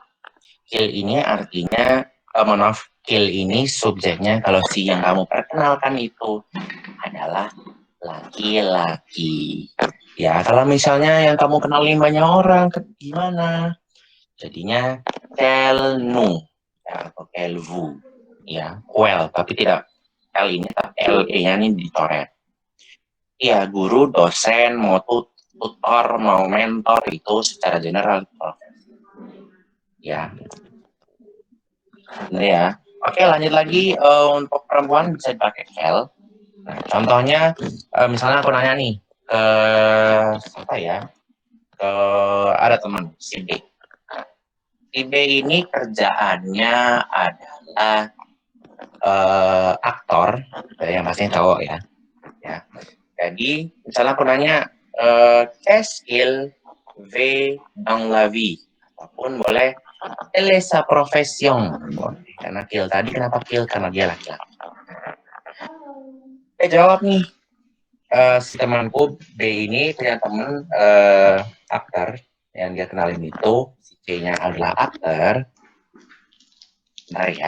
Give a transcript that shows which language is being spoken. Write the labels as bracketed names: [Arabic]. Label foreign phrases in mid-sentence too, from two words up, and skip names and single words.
[Indonesian] Skill ini artinya, skill ini subjeknya kalau si yang kamu perkenalkan itu adalah laki-laki. Ya, kalau misalnya yang kamu kenalin banyak orang, gimana? Jadinya [French] quel nous [Indonesian] atau [French] quel vous. [Indonesian] Ya, well, tapi tidak L ini, tapi LE-nya ini dicoret. Ya, guru, dosen, mau tutor, mau mentor, itu secara general. Ya. Nah, ya. Oke, lanjut lagi. Untuk perempuan bisa dipakai L. Nah, contohnya, misalnya aku nanya nih, apa ya? Ada teman, si B. Si B ini kerjaannya adalah aktor, yang pastinya cowok ya. Jadi, misalnya aku nanya, [French] qu'est-ce qu'il fait dans la vie? [Indonesian] Ataupun boleh, [French] quelle est sa profession? [Indonesian] Karena kill tadi, kenapa kill? Karena dia laki-laki. Jawab nih. Si temanku B ini punya teman aktor yang dia kenalin itu, si C-nya adalah aktor. Bentar ya.